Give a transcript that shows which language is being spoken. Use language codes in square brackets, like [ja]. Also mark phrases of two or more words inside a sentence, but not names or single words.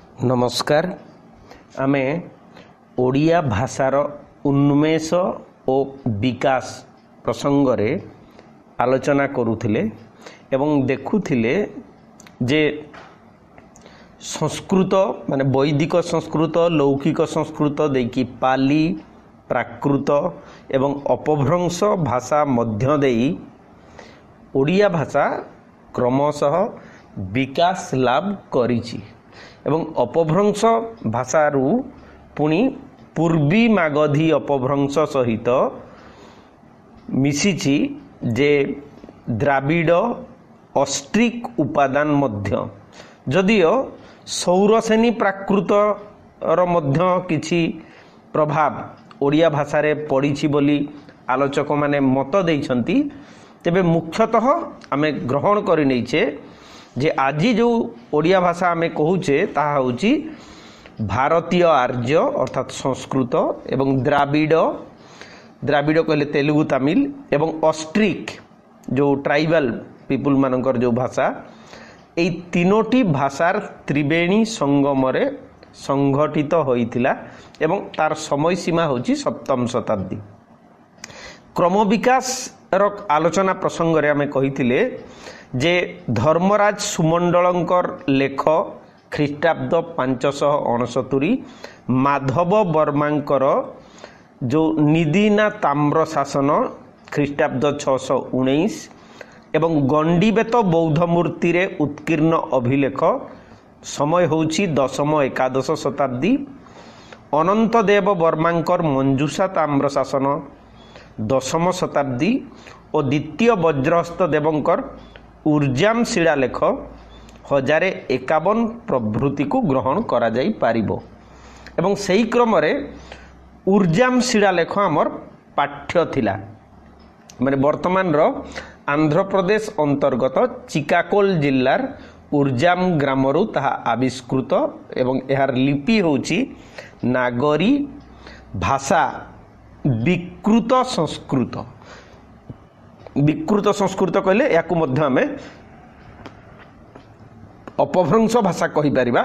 [or] ନମସ୍କାର। ଆମେ ଓଡ଼ିଆ ଭାଷାର ଉନ୍ମେଷ ଔର ବିକାଶ ପ୍ରସଙ୍ଗ ରେ ଆଲୋଚନା କରୁଥିଲେ ଏବଂ ଦେଖୁଥିଲେ ଯେ ସଂସ୍କୃତ ମାନେ ବୈଦିକ ସଂସ୍କୃତ ଲୌକିକ ସଂସ୍କୃତ ଦେଇକି ପାଲି ପ୍ରାକୃତ ଏବଂ ଅପଭ୍ରଂଶ ଭାଷା ମଧ୍ୟ ଦେଇ ଓଡ଼ିଆ ଭାଷା କ୍ରମଶଃ ବିକାଶ ଲାଭ କରିଛି ଏବଂ ଅପଭ୍ରଂଶ ଭାଷାରୁ ପୁଣି ପୂର୍ବୀ ମାଗଧୀ ଅପଭ୍ରଂଶ ସହିତ ମିଶିଛି ଯେ ଦ୍ରାବିଡ଼ ଅଷ୍ଟ୍ରିକ ଉପାଦାନ ମଧ୍ୟ ଯଦିଓ ସୌରସେନୀ ପ୍ରାକୃତ ର ମଧ୍ୟ କିଛି ପ୍ରଭାବ ଓଡ଼ିଆ ଭାଷା ରେ ପଡ଼ିଛି ବୋଲି ଆଲୋଚକ ମାନେ ମତ ଦେଉଛନ୍ତି। ତେବେ ମୁଖ୍ୟତଃ ଆମେ ଗ୍ରହଣ କରି ନେଉଛେ ଯେ ଆଜି ଯୋଉ ଓଡ଼ିଆ ଭାଷା ଆମେ କହୁଛେ ତାହା ହେଉଛି ଭାରତୀୟ ଆର୍ଯ୍ୟ ଅର୍ଥାତ ସଂସ୍କୃତ ଏବଂ ଦ୍ରାବିଡ଼ କହିଲେ ତେଲୁଗୁ ତାମିଲ ଏବଂ ଅଷ୍ଟ୍ରିକ ଯୋଉ [en] tribal people [or] ମାନଙ୍କର ଯୋଉ ଭାଷା ଏଇ ତିନୋଟି ଭାଷାର ତ୍ରିବେଣୀ ସଙ୍ଗମ ରେ ସଙ୍ଗଠିତ ହୋଇଥିଲା ଏବଂ ତାର ସମୟ ସୀମା ହେଉଛି 7ମ ଶତାବ୍ଦୀ। କ୍ରମ ବିକାଶ ର ଆଲୋଚନା ପ୍ରସଙ୍ଗ ରେ ଆମେ କହିଥିଲେ ଯେ ଧର୍ମରାଜ ସୁମଣ୍ଡଳଙ୍କର ଲେଖ ଖ୍ରୀଷ୍ଟାବ୍ଦ 569 ମାଧବ ବର୍ମାଙ୍କର ଯୋଉ ନିଦିନା ତାମ୍ର ଶାସନ ଖ୍ରୀଷ୍ଟାବ୍ଦ 619 ଏବଂ ଗଣ୍ଡିବେଡ଼ ବୌଦ୍ଧ ମୂର୍ତ୍ତି ରେ ଉତ୍କୀର୍ଣ୍ଣ ଅଭିଲେଖ ସମୟ ହେଉଛି 10ମ ଏକାଦଶ ଶତାବ୍ଦୀ। ଅନନ୍ତଦେବ ବର୍ମାଙ୍କର ମଞ୍ଜୁଷା ତାମ୍ର ଶାସନ 10ମ ଶତାବ୍ଦୀ ଔର ଦ୍ୱିତୀୟ ବଜ୍ରହସ୍ତ ଦେବଙ୍କର ଉର୍ଜାମ ଶିଳାଲେଖ 1051 ପ୍ରଭୃତି କୁ ଗ୍ରହଣ କରା ଯାଇ ପାରିବ ଏବଂ ସହି କ୍ରମ ରେ ଉର୍ଜାମ ଶିଳାଲେଖ ଆମର ପାଠ୍ୟ ଥିଲା ମାନେ ବର୍ତ୍ତମାନ ର ଆନ୍ଧ୍ର ପ୍ରଦେଶ ଅନ୍ତର୍ଗତ ଚିକାକୋଲ ଜିଲ୍ଲାର ଉର୍ଜାମ ଗ୍ରାମରୁ ତାହା ଆବିଷ୍କୃତ ଏବଂ ଏହାର ଲିପି ହେଉଛି ନାଗରୀ ଭାଷା ବିକୃତ ସଂସ୍କୃତ କହିଲେ ଯାହାକୁ ମଧ୍ୟ ଆମେ ଅପଭ୍ରଂଶ ଭାଷା କହି ପାରିବା।